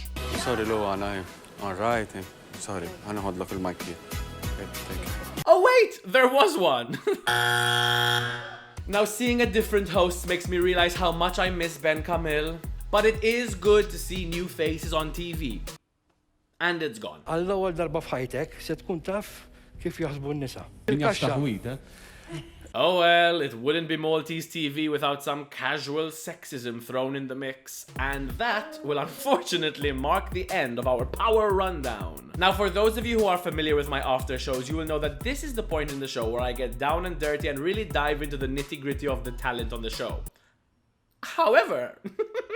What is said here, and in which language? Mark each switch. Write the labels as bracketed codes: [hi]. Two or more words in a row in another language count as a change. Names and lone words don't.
[en] Sorry, Lou, I'm alright. Sorry, [ar] أنا هاد لك المايك [en] here. Thank you. Oh wait, there was one. Now seeing a different host makes me realize how much I miss Ben Camille. But it is good to see new faces on TV. And it's gone. [mt] Għall-ewwel darba f'ħajtek se tkun taf kif jaħsbu n-nisa. [en] Oh well, it wouldn't be Maltese TV without some casual sexism thrown in the mix. And that will unfortunately mark the end of our power rundown. Now, for those of you who are familiar with my after shows, you will know that this is the point in the show where I get down and dirty and really dive into the nitty-gritty of the talent on the show.